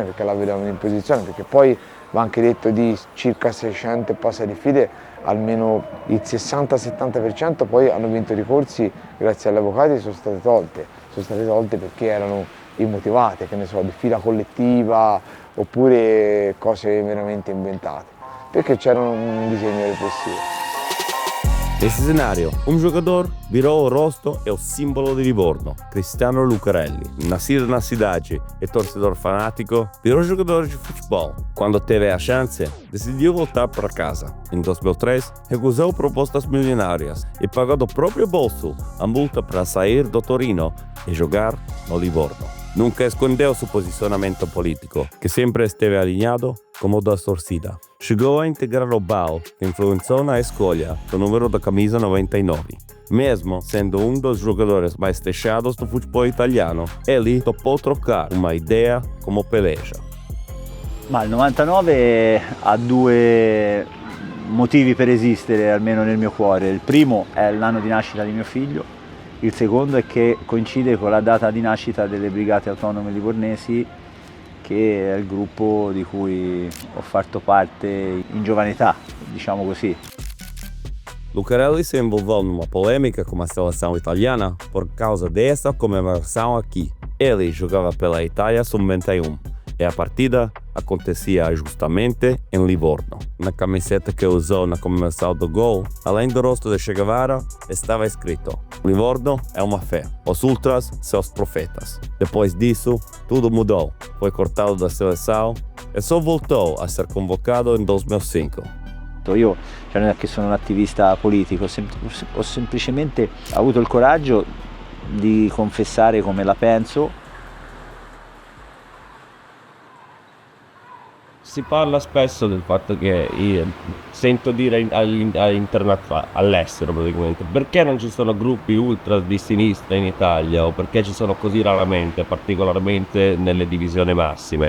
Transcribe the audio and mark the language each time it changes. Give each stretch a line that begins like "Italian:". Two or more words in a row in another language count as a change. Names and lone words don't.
Italian: perché la vedevano un'imposizione, perché poi va anche detto di circa 600 e passa diffide, almeno il 60-70% poi hanno vinto i ricorsi grazie agli avvocati e sono state tolte perché erano immotivate, che ne so, diffida collettiva oppure cose veramente inventate, perché c'era un disegno repressivo.
Portuguese: Nesse cenário, jogador virou o rosto e o símbolo de Livorno, Cristiano Lucarelli. Nascido na cidade e torcedor fanático, virou jogador de futebol. Quando teve a chance, decidiu voltar para casa. Em 2003, recusou propostas milionárias e pagou do próprio bolso a multa para sair do Torino e jogar no Livorno. Nunca escondeu seu posicionamento político, que sempre esteve alinhado como da torcida. Chegou a integrar o BAL, que influenciou na escolha do número da camisa 99. Mesmo sendo um dos jogadores mais fechados do futebol italiano, ele topou trocar uma ideia como peleja.
Italian: Ma il 99 ha due motivi per esistere, almeno nel mio cuore. Il primo è l'anno di nascita di mio figlio, il secondo è che coincide con la data di nascita delle Brigate Autonome Livornesi, che è il gruppo di cui ho fatto parte in giovane età, diciamo così.
Portuguese: Lucarelli se envolveu numa polêmica com a seleção italiana por causa dessa comemoração aqui. Ele jogava pela Itália Sub-21 e a partida acontecia justamente em Livorno. Na camiseta que usou na comemoração do gol, além do rosto de Che Guevara, estava escrito: Livorno é uma fé, os ultras seus profetas. Depois disso, tudo mudou. Foi cortado da seleção e só voltou a ser convocado em 2005.
Italian: Io, cioè non è che sono un attivista politico, ho semplicemente avuto il coraggio di confessare come la penso. Si parla spesso del fatto che sento dire all'estero praticamente, perché non ci sono gruppi ultra di sinistra in Italia o perché ci sono così raramente, particolarmente nelle divisioni massime.